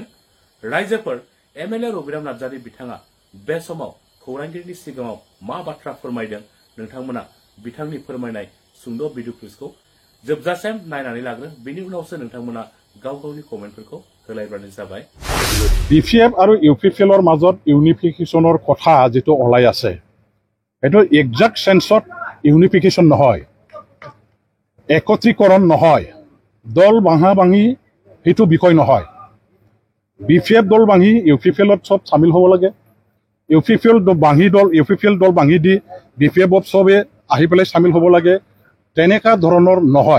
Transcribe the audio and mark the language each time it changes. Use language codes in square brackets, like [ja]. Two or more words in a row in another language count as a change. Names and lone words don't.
[brx] रायजोफोर, एमएलए रबिराम नार्जारी बिथाङा बे समाव खौरांगिरिनि सिगाङाव मा बाथ्रा फोरमायदों, नोंथांमोना बिथांनि फोरमायनाय सुंद' [en] video clipखौ [brx] जोबजासिम नायनानै लाग्रो, बेनि उनावसो नोंथांमोना गाव गावनि कमेन्टफोरखौ होलायब्लानो जाबाय। [as] বিপিএফ আৰু ইউপিপিএলৰ মাজত ইউনিফিকেশ্যনৰ কথা যিটো ওলাই আছে, সেইটো [en] exact senseত [as] ইউনিফিকেশ্যন নহয়, একত্ৰীকৰণ নহয়, দল ভাঙা ভাঙি সেইটো বিষয় নহয়। বিপিএফ দল ভাঙি ইউপিপিএলত চব চামিল হ'ব লাগে, ইউপিপিএল দল ভাঙি দি বিপিএফত চবে আহি পেলাই চামিল হ'ব লাগে, তেনেকুৱা ধৰণৰ নহয়।